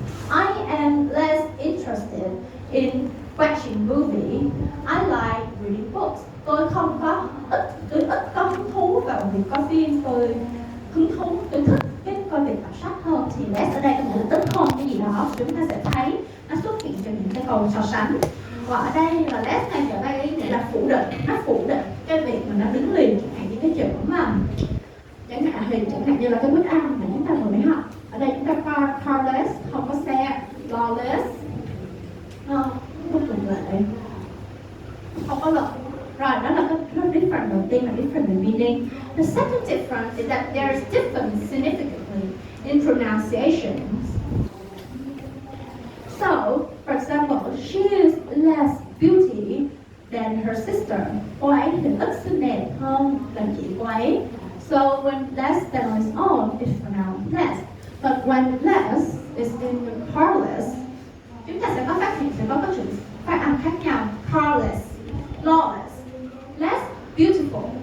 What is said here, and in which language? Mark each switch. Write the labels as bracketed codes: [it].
[en] I am less interested in watching movie. I like reading books. [vi] Tôi ít có hứng thú vào việc coi phim. Tôi thích cái coi việc đọc sách hơn. Thì less ở đây có nghĩa là ít hơn cái gì đó. Chúng ta sẽ thấy nó xuất hiện trong những cái câu so sánh. Và ở đây là less này trở đây nghĩa là phủ định. Nó phủ định cái việc mà nó đứng liền, chẳng hạn như cái chữ mà chẳng hạn như là cái bức ăn mà chúng ta vừa mới học. Ở đây chúng ta carless, không có xe, lawless, bất luận lệ, không có luật. Rồi, đó là cái different đầu tiên là [en] different in meaning. The second difference is that there is difference significantly in pronunciations. So, for example, she is less beauty than her sister. [vi] Cô ấy thì ít xinh đẹp hơn là chị cô ấy. [en] So when less than on its own, it's pronounced less. But when less is in the carless, [vi] chúng ta sẽ có phát hiện, sẽ có các chữ phát âm khác nhau. [en] Carless, lawless, less beautiful.